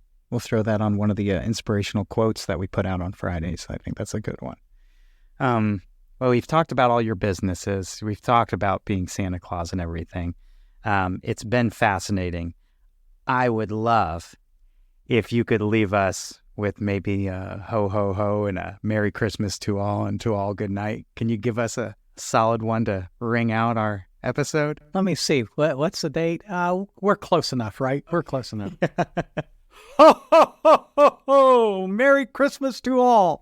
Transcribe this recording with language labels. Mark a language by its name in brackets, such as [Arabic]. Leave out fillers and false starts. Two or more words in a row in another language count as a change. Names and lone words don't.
[English] We'll throw that on one of the inspirational quotes that we put out on Fridays. I think that's a good one. Well, we've talked about all your businesses. We've talked about being Santa Claus and everything. It's been fascinating. I would love if you could leave us with maybe a ho, ho, ho and a Merry Christmas to all and to all good night. Can you give us a solid one to ring out our episode? Let me see. What's the date? We're close enough, right? We're close enough. Ho, ho, ho, ho, ho! Merry Christmas to all.